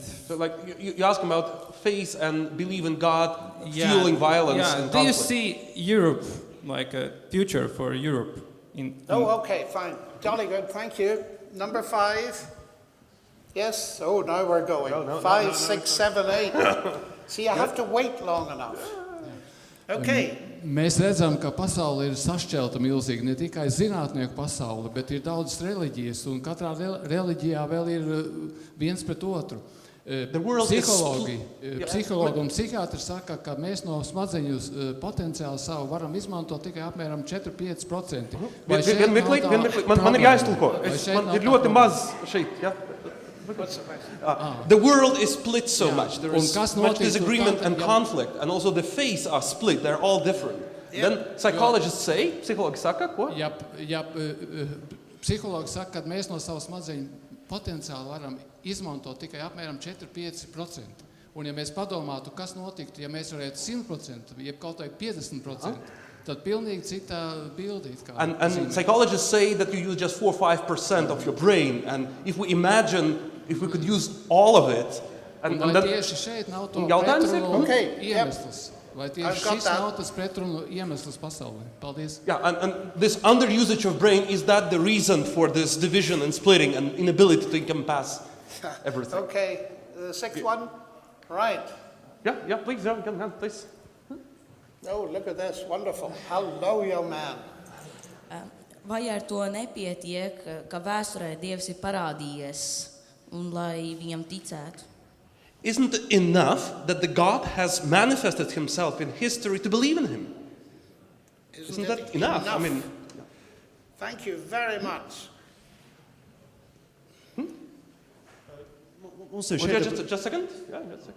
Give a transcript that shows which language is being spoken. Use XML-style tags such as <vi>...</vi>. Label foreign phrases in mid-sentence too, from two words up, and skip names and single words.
<en>so, like, you ask about faith and believe in God fueling violence and conflict. Do you see Europe like a future for Europe? Okay, fine. Jolly good, thank you. Number 5. Yes? Oh, now we're going. 5, 6, 7, 8. See, I have to wait long enough. Okay.</en> <lv>Mēs redzam, ka pasaule ir sašķelta milzīgi, ne tikai zinātnieku pasaule, bet ir daudzas reliģijas, un katrā reliģijā vēl ir viens pret otru. Psihologi un psihiatri saka, ka mēs no smadzeņu potenciālu savu varam izmantot tikai apmēram 4-5%. Man ir jāiztulko. Man ir ļoti maz šeit, ja?</lv> <en>The world is split so much. There is much disagreement and conflict, and also the faiths are split. They're all different. Then psychologists say,</en> <lv>psihologi saka, ko? Ja psihologi saka, ka mēs no savu smadzeņu potenciāli varam izmantot tikai apmēram 4-5%. Un ja mēs padomātu, kas notiktu, ja mēs varētu 100%, jeb kaut vai 50%, tad pilnīgi cita bildīt.</lv> <en>And psychologists say that you use just 4 or 5% of your brain, and if we imagine if we could use all of it,</en> <lv>and vai tieši šeit nav to pretrunu iemesls? Vai tieši šis nav tas pretrunu iemesls pasaulē? Paldies.</lv> <en>Yeah, and this underusage of brain, is that the reason for this division and splitting and inability to encompass everything? Okay, the sixth one? Right. Yeah, please, please. Oh, look at this, wonderful. Hello, young man.</en> <lv>Vai ar to nepietiek, ka vēsturē Dievs ir parādījies un lai viņam ticētu?</lv> <en>Isn't it enough that the God has manifested himself in history to believe in him? Isn't that enough? I mean, thank you very much. Just a second. Yeah, just a second.</en>